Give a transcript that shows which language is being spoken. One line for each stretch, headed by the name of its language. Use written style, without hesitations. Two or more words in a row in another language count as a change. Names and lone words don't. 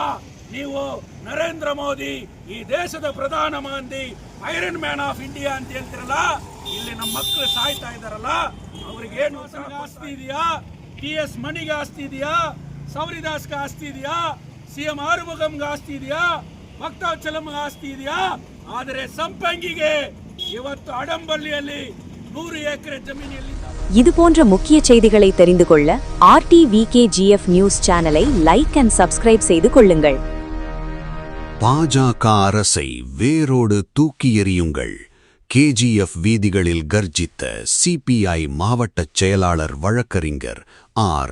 Kannada: ನೀವು ನರೇಂದ್ರ ಮೋದಿ ಈ ದೇಶದ ಪ್ರಧಾನ ಮಂತ್ರಿ,
English: Iron Man of India
Kannada: ಅಂತ ಹೇಳ್ತಿರಲ್ಲ, ಇಲ್ಲಿ ನಮ್ಮ ಮಕ್ಕಳು ಸಾಯ್ತಾ ಇದಾರಲ್ಲ, ಅವ್ರಿಗೇನು ಆಸ್ತಿ ಇದೆಯಾ? TS ಮಣಿಗೆ ಆಸ್ತಿ ಇದೆಯಾ? ಸೌರಿದಾಸ್ಗೆ ಆಸ್ತಿ ಇದೆಯಾ? CM ಆರುಮುಗಂಗೆ ಆಸ್ತಿ ಇದೆಯಾ? ಭಕ್ತಾವಚಲಂಗೆ ಆಸ್ತಿ ಇದೆಯಾ? ಆದರೆ ಸಂಪಂಗಿಗೆ ಇವತ್ತು ಅಡಂಬಳ್ಳಿಯಲ್ಲಿ
Tamil: 100 ஏக்கர் ஜமீனில். இது போன்ற முக்கிய செய்திகளை தெரிந்து கொள்ள RTVKGF நியூஸ் சேனலை
English: like and subscribe
Tamil: செய்து கொள்ளுங்கள். பாஜக அரசை வேரோடு தூக்கி எறியுங்கள். KGF வீதிகளில் கர்ஜித்த CPI மாவட்ட செயலாளர் வழக்கறிஞர் R.